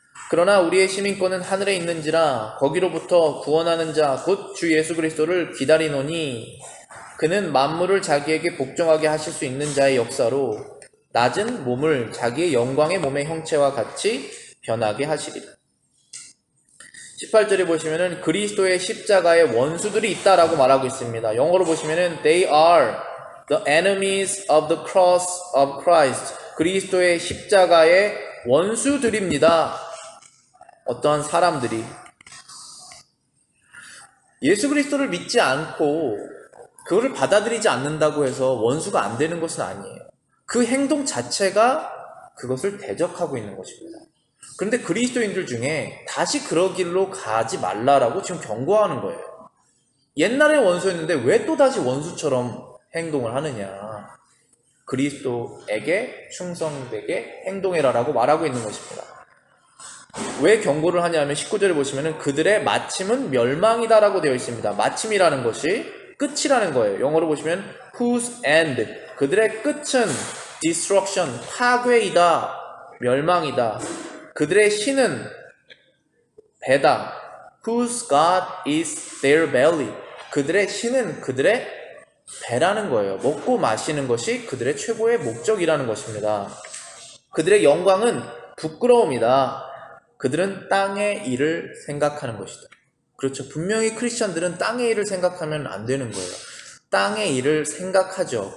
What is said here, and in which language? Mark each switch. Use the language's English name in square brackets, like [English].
[Korean] 그러나 우리의 시민권은 하늘에 있는지라 거기로부터 구원하는 자 곧 주 예수 그리스도를 기다리노니 그는 만물을 자기에게 복종하게 하실 수 있는 자의 역사로 낮은 몸을 자기의 영광의 몸의 형체와 같이 변하게 하시리라. 18절에 보시면은 그리스도의 십자가의 원수들이 있다라고 말하고 있습니다. 영어로 보시면은 [English] they are the enemies of the cross of Christ. [Korean] 그리스도의 십자가의 원수들입니다. 어떠한 사람들이 예수 그리스도를 믿지 않고 그거를 받아들이지 않는다고 해서 원수가 안 되는 것은 아니에요. 그 행동 자체가 그것을 대적하고 있는 것입니다. 그런데 그리스도인들 중에 다시 그러길로 가지 말라라고 지금 경고하는 거예요. 옛날에 원수였는데 왜 또다시 원수처럼 행동을 하느냐. 그리스도에게 충성되게 행동해라라고 말하고 있는 것입니다. 왜 경고를 하냐면 19절에 보시면 그들의 마침은 멸망이다라고 되어 있습니다. 마침이라는 것이 끝이라는 거예요. 영어로 보시면 [English] whose end, [Korean] 그들의 끝은 [English] destruction, [Korean] 파괴이다, 멸망이다. 그들의 신은 배다. [English] Whose God is their belly. [Korean] 그들의 신은 그들의 배라는 거예요. 먹고 마시는 것이 그들의 최고의 목적이라는 것입니다. 그들의 영광은 부끄러움이다. 그들은 땅의 일을 생각하는 것이다. 그렇죠. 분명히 크리스천들은 땅의 일을 생각하면 안 되는 거예요. 땅의 일을 생각하죠.